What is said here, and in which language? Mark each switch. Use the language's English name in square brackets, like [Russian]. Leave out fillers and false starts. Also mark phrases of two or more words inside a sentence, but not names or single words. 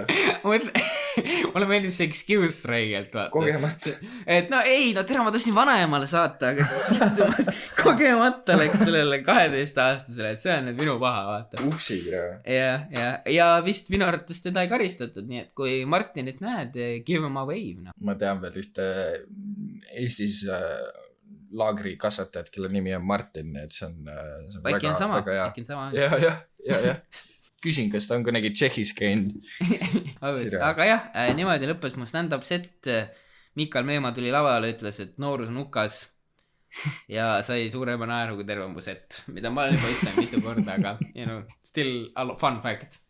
[Estonian] Mulle meeldib see excuse reegelt, vaata. Kogemata. Et tere, ma tahtsin vanaemale saata, aga siis kogemata läks sellele 12-aastasele, et see on nüüd minu paha, vaata. Upsiga. Ja vist minu arvates teda ei karistatud, nii et kui Martinit näed, [English] give him a wave. [Estonian] Ma tean veel ühte Eestis laagri kasvatajad, kelle nimi on Martin, et see on väga hea. Ja. Küsin, kas ta on kunagi Tšehhis käinud. Aga jah, niimoodi lõppes mu [English] stand-up set. [Estonian] Mikal Meemaa tuli lavale, ütles, et noorus on hukas ja sai suurema naeru kui terve mu set, mida ma olen juba ütlen mitu korda, aga [English] still fun fact.